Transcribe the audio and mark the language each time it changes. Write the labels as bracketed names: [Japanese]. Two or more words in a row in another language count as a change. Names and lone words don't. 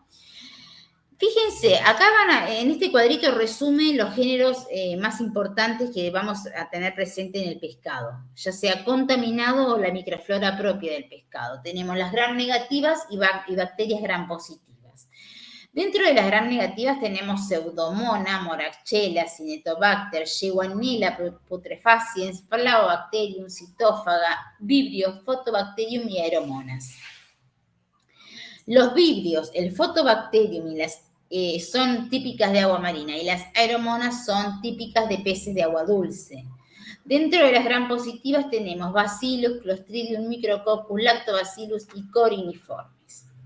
[Spanish] Fíjense, acá en este cuadrito resume los géneros más importantes que vamos a tener presente en el pescado, ya sea contaminado o la microflora propia del pescado. Tenemos las gram negativas y bacterias gram positivas. Dentro de las gram negativas tenemos Pseudomonas, Moraxella, Cinetobacter, Shigella putrefaciens, Flavobacterium, Citófaga, Vibrio, Photobacterium y Aeromonas. Los vibrios, el Photobacterium y las son típicas de agua marina y las aeromonas son típicas de peces de agua dulce. Dentro de las gram positivas tenemos Bacillus, Clostridium, Micrococcus, Lactobacillus y Coriniformes.